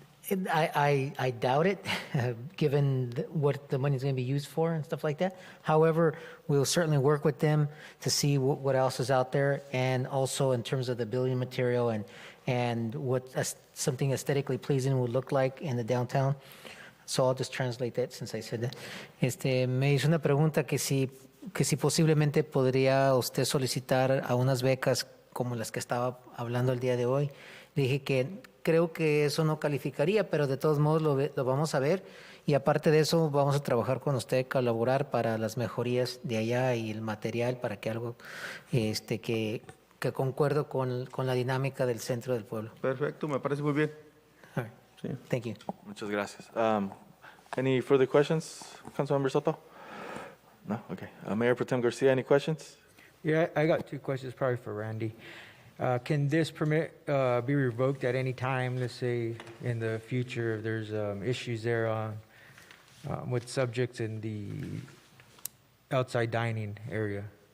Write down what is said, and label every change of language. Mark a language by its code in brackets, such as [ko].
[en] I doubt it, given what the money's going to be used for and stuff like that. However, we'll certainly work with them to see what else is out there, and also in terms of the building material and what something aesthetically pleasing would look like in the downtown. So I'll just translate that since I said that. [es] Me hizo una pregunta que si posiblemente podría usted solicitar a unas becas como las que estaba hablando el día de hoy. Dije que creo que eso no calificaría, pero de todos modos lo vamos a ver, y aparte de eso vamos a trabajar con usted, colaborar para las mejorías de allá y el material para que algo que que concuerdo con la dinámica del centro del pueblo. Perfecto, me parece muy bien. [en] All right. [es] Sí. [en] Thank you. [es] Muchas gracias. [en] Any further questions, Councilmember Soto? No? Okay. Mayor Pro Tem Garcia, any questions? Yeah, I got two questions probably for Randy. Can this permit be revoked at any time, let's say in the future, if there's issues there on, with subjects in the outside dining area?